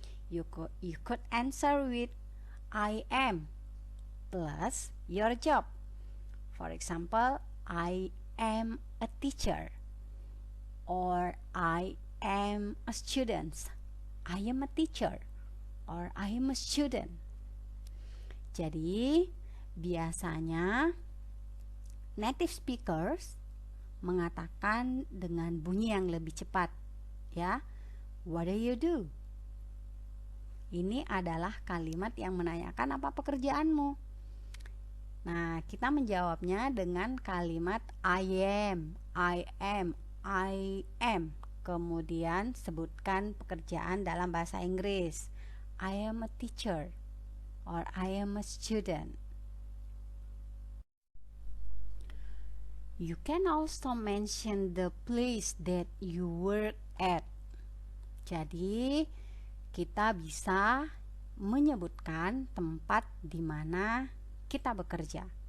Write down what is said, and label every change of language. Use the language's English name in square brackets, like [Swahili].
[English] You could answer with I am plus your job. For example, I am a teacher, or I am a student. I am a teacher, or I am a student. [Indonesian] Jadi, biasanya native speakers mengatakan dengan bunyi yang lebih cepat, ya. [English] What do you do? [Indonesian] Ini adalah kalimat yang menanyakan apa pekerjaanmu. Nah, kita menjawabnya dengan kalimat I am, I am, I am. Kemudian sebutkan pekerjaan dalam bahasa Inggris. [English] I am a teacher or I am a student. You can also mention the place that you work at. [Indonesian] Jadi, kita bisa menyebutkan tempat di mana kita bekerja.